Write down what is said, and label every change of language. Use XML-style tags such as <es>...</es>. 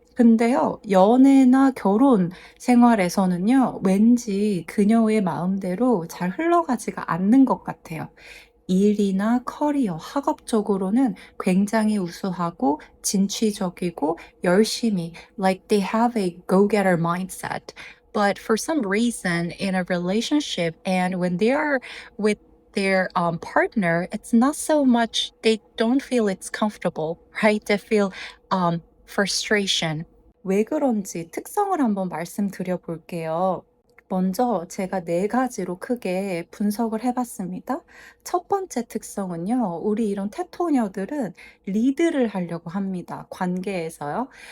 <ko>근데요, 연애나 결혼 생활에서는요, 왠지 그녀의 마음대로 잘 흘러가지가 않는 것 같아요. 일이나 커리어, 학업적으로는 굉장히 우수하고 진취적이고 열심히,</ko> <en>like they have a go-getter mindset. But for some reason, in a relationship and when they are with their partner, it's not so much, they don't feel it's comfortable, right? They feel frustration.</en> <ko>왜 그런지 특성을 한번 말씀드려 볼게요. 먼저 제가 네 가지로 크게 분석을 해 봤습니다. 첫 번째 특성은요. 우리 이런 테토녀들은 리드를 하려고 합니다, 관계에서요.</ko>